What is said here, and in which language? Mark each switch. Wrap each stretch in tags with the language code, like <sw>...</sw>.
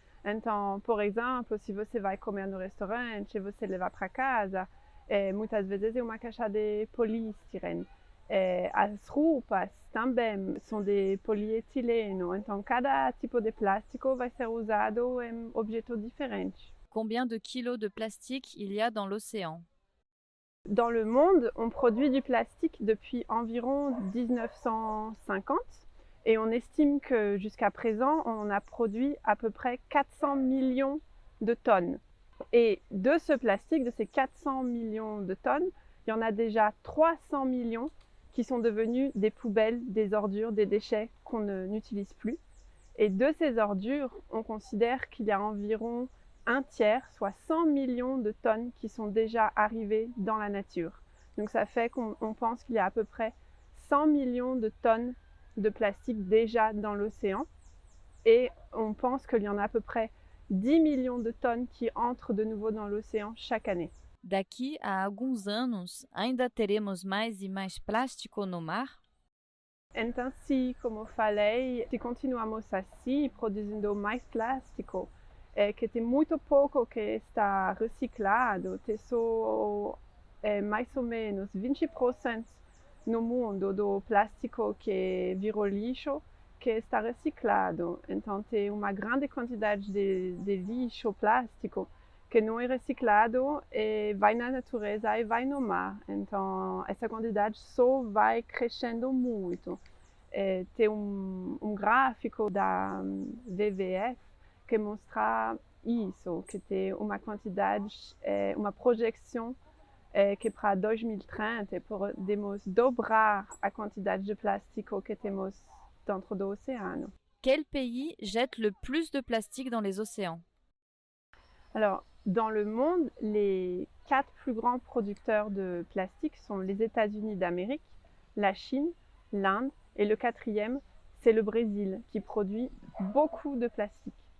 <pt>Então, por exemplo, se você vai comer no restaurante e você levar para casa, muitas vezes é uma caixa de polietileno. As roupas também são de polietileno, então cada tipo de plástico vai ser usado em objetos diferentes.</pt> <fr>Combien de kilos de plastique il y a dans l'océan? Dans le monde, on produit du plastique depuis environ 1950 et on estime que jusqu'à présent, on a produit à peu près 400 millions de tonnes. Et de ce plastique, de ces 400 millions de tonnes, il y en a déjà 300 millions qui sont devenus des poubelles, des ordures, des déchets qu'on n'utilise plus. Et de ces ordures, on considère qu'il y a environ un tiers, soit 100 millions de tonnes qui sont déjà arrivées dans la nature. Donc ça fait qu'on pense qu'il y a à peu près 100 millions de tonnes de plastique déjà dans l'océan. Et on pense qu'il y en a à peu près 10 millions de tonnes qui entrent de nouveau dans l'océan chaque année.</fr> <pt>Daqui a alguns anos, ainda teremos mais e mais plástico no mar? Então, se, como eu falei, se continuamos assim, produzindo mais plástico, que tem muito pouco que está reciclado, tem só mais ou menos 20% no mundo do plástico que virou lixo que está reciclado. Então, tem uma grande quantidade de lixo plástico que não é reciclado e vai na natureza e vai no mar. Então, essa quantidade só vai crescendo muito. Tem um gráfico da WWF que mostra isso, que tem uma quantidade, uma projeção que para 2030 podemos dobrar a quantidade de plástico que temos dentro do oceano.</pt> <fr>Quel pays jette le plus de plastique dans les océans? Alors, dans le monde, les 4 plus grands producteurs de plastique sont les États-Unis d'Amérique, la Chine, l'Inde et le 4e, c'est le Brésil qui produit beaucoup de plastique.</fr>